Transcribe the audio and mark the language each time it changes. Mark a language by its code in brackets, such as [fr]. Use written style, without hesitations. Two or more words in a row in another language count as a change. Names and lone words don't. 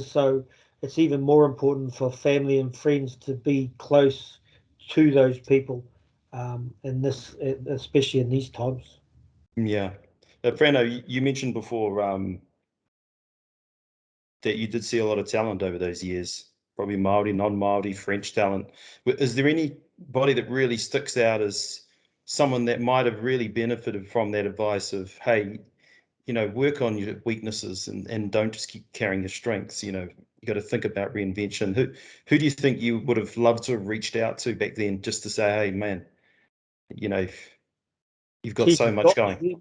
[en] So it's even more important for family and friends to be close to those people in this, especially in these times. Yeah. Frano, you mentioned before that you did see a lot of talent over those years, probably Māori, non-Māori, French talent. Is there anybody that really sticks out as someone that might have really benefited from that advice of, hey, you know, work on your weaknesses and don't just keep carrying your strengths? You know, you got to think about reinvention. Who do you think you would have loved to have reached out to back then, just to say, hey, man, you know, you've got so much going?